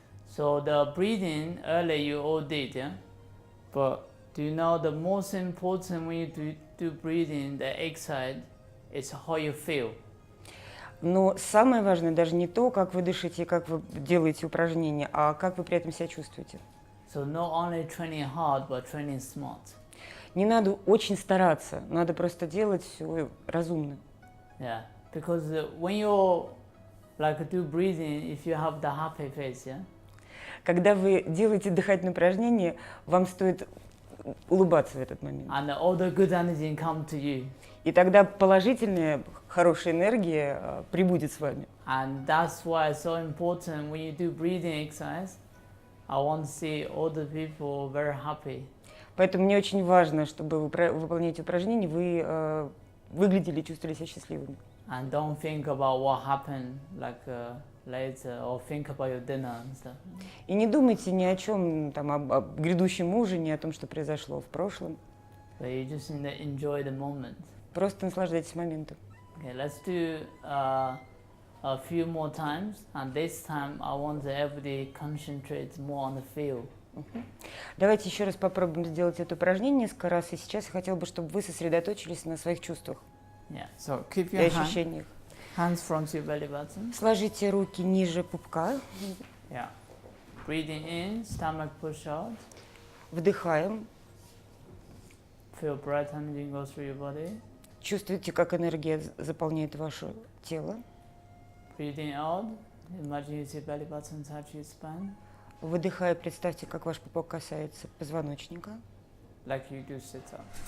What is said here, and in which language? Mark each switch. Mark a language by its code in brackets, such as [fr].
[en] So the breathing earlier you all did, yeah. But do you know the most important when you do breathing, the exercise, is how you feel. [ru] Но самое важное даже не то, как вы дышите и как вы делаете упражнения, а как вы при этом себя чувствуете. [en] So not only training hard, but training smart. [ru] Не надо очень стараться, надо просто делать все разумно. [en] Yeah, because when you like do breathing, if you have the happy face, yeah, [ru] Когда вы делаете дыхательные упражнения, вам стоит улыбаться в этот момент. [en] and all the good energy come to you, [ru] И тогда положительная, хорошая энергия прибудет с вами. [en] and that's why it's so important when you do breathing exercise. I want to see all the people very happy. [ru] Поэтому мне очень важно, чтобы вы выполняете упражнения, вы выглядели и чувствовали себя счастливыми. [en] And don't think about what happened like later, or think about your dinner and stuff. [ru] И не думайте ни о чем, там, об грядущем ужине, о том, что произошло в прошлом. [en] But you just need to enjoy the moment. [ru] Просто наслаждайтесь моментом. [en] Okay, let's do a few more times, and this time I want everybody concentrate more on the feel. [ru] Давайте еще раз попробуем сделать это упражнение несколько раз. И сейчас я хотела бы, чтобы вы сосредоточились на своих чувствах [en] Yeah. So keep [ru] и [en] your [ru] ощущениях. [en] hands front your belly button. [ru] Сложите руки ниже пупка. [en] Yeah. Breathing in, stomach push out. [ru] Вдыхаем. [en] Feel breath energy go through your body. [ru] Чувствуйте, как энергия заполняет ваше тело. [en] Breathing out. Imagine your belly button touch your spine, [ru] Выдыхая, представьте, как ваш пупок касается позвоночника. [en] like you do sit up.